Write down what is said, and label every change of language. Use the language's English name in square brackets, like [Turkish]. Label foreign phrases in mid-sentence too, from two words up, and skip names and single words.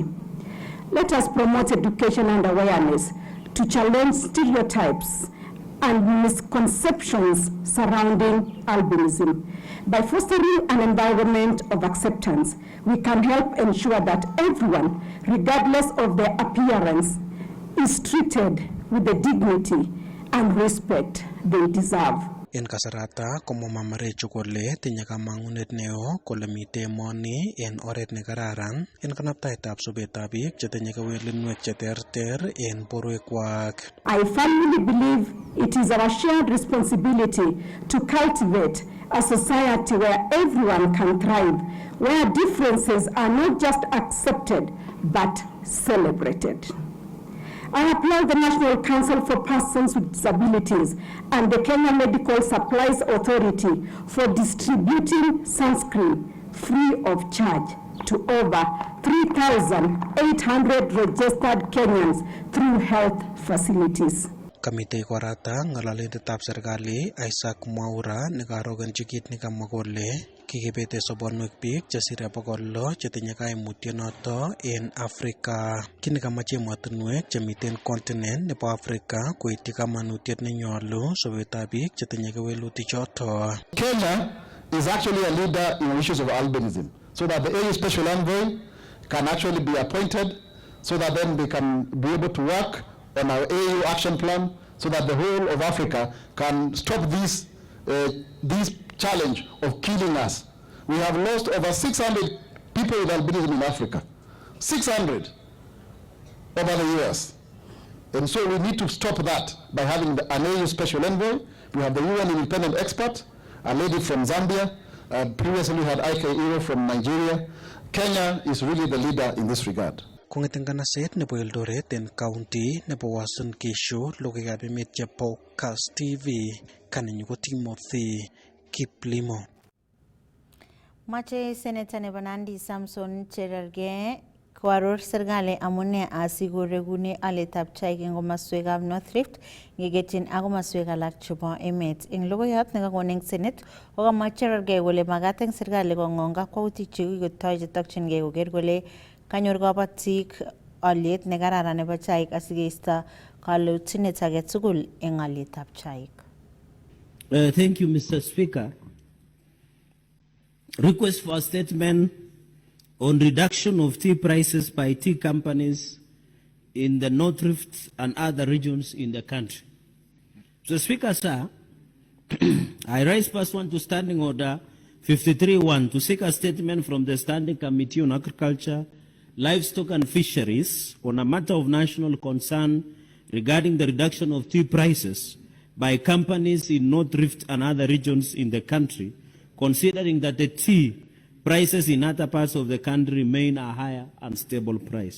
[English] Let us promote education and awareness to challenge stereotypes and misconceptions surrounding albinism. By fostering an environment of acceptance, we can help ensure that everyone, regardless of their appearance, is treated with the dignity and respect they deserve. [Kalenjin] En kasarata komo Mamarecho kole tinye kamangunet neo kole mite emoni en oret ne kararan en kanaptaetab sobetab biik chetinye kewelinwek cheterter en borwekwak. [English] I firmly believe it is our shared responsibility to cultivate a society where everyone can thrive, where differences are not just accepted but celebrated. I applaud the National Council for Persons with Disabilities and the Kenya Medical Supplies Authority for distributing sunscreen free of charge to over 3,800 registered Kenyans through health facilities. [Kalenjin] Kamite korata ngalalindetab serikali Isaac Mwaura nekarogenchi kit nekamwa kole kikibete sobonwek biik chesire 600 chetinye kaimutyonoto en Afrika. Kini kamache emotinwek chemiten continent nebo Afrika koityi kamanutiet nenyolu sobetab biik chetinye kewelutik choto. [English] Kenya is actually a leader in issues of albinism, so that the AU Special Envoy can actually be appointed, so that then they can be able to work on our AU action plan, so that the whole of Africa can stop this challenge of killing us. We have lost over 600 people with albinism in Africa. 600 over the years. And so we need to stop that by having an AU Special Envoy. We have the UN independent expert, a lady from Zambia. Previously we had Ike Iro from Nigeria. Kenya is really the leader in this regard. [Kalenjin] Kong'eten kanaset nebo Eldoret en county nebo Uasin Gishu, logoiwekab emet chebo Kass TV, kanenyu ko Timothy Kiplimo. Mache Senator nebo Nandi Samson Cherargei koaror serikali amune asikoregune aletab chaik eng komaswekab North Rift ngeketyin ak komaswek alak chebo emet. Eng logoiyot nekakon eng Senate kokamwa Cherargei kole magat eng serikali kong'ong kakwautik chekikotoi chetokchingei koker kole kanyor kabatik aliet nekararan nebo chaik asikeisto kalutinet age tugul eng alietab chaik. [English] Thank you, Mr. Speaker. Request for a statement on reduction of tea prices by tea companies in the North Rift and other regions in the country. Mr. Speaker, sir, I rise pursuant to Standing Order 53-1 to seek a statement from the Standing Committee on Agriculture, Livestock and Fisheries on a matter of national concern regarding the reduction of tea prices by companies in North Rift and other regions in the country, considering that the tea prices in other parts of the country remain a higher and stable price.